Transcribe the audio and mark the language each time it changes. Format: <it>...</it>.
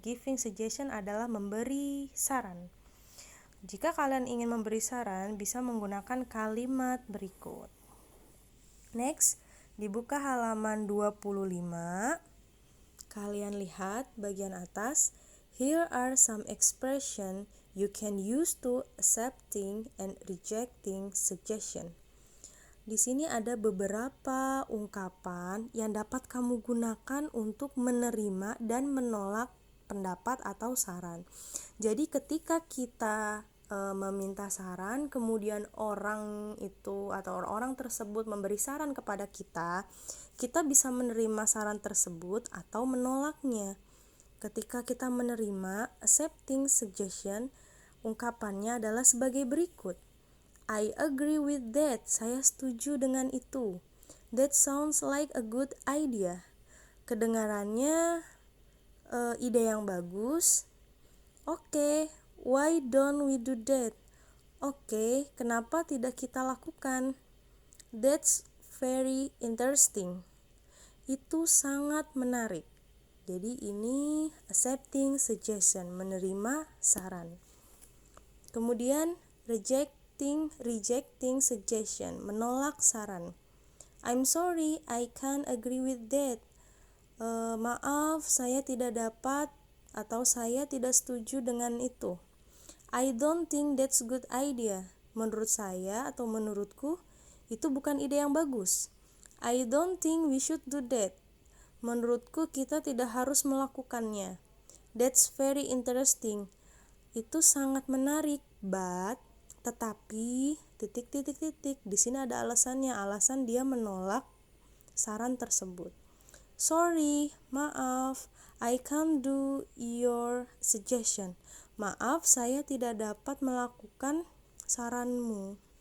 <id>Giving suggestion adalah memberi saran. Jika kalian ingin memberi saran, bisa menggunakan kalimat berikut. Next, dibuka halaman 25. Kalian lihat bagian atas.</id> <en>Here are some expression you can use to accepting and rejecting suggestion.</en> <id>Di sini ada beberapa ungkapan yang dapat kamu gunakan untuk menerima dan menolak pendapat atau saran. Jadi ketika kita meminta saran, kemudian orang itu atau orang tersebut memberi saran kepada kita, kita bisa menerima saran tersebut atau menolaknya. Ketika kita menerima accepting suggestion, ungkapannya adalah sebagai berikut.</id> <en>I agree with that.</en> <id>Saya setuju dengan itu.</id> <en>That sounds like a good idea.</en> <id>Kedengarannya ide yang bagus.</id> <en>Oke, why don't we do that?</en> <id>Oke, kenapa tidak kita lakukan?</id> <en>That's very interesting. Itu sangat menarik.</en> <id>Jadi ini accepting suggestion, menerima saran. Kemudian rejecting suggestion, menolak saran.</id> <en>I'm sorry, I can't agree with that.</en> <id>Maaf, saya tidak dapat atau saya tidak setuju dengan itu.</id> <en>I don't think that's a good idea.</en> <id>Menurut saya atau menurutku, itu bukan ide yang bagus.</id> <en>I don't think we should do that.</en> <id>Menurutku kita tidak harus melakukannya.</id> <en>That's very interesting.</en> <id>Itu sangat menarik, but tetapi di sini ada alasannya. Alasan dia menolak saran tersebut.</id> <en>Sorry,</en> <id>maaf,</id> <en>I can't do your suggestion.</en> <id>Maaf, saya tidak dapat melakukan saranmu.</id>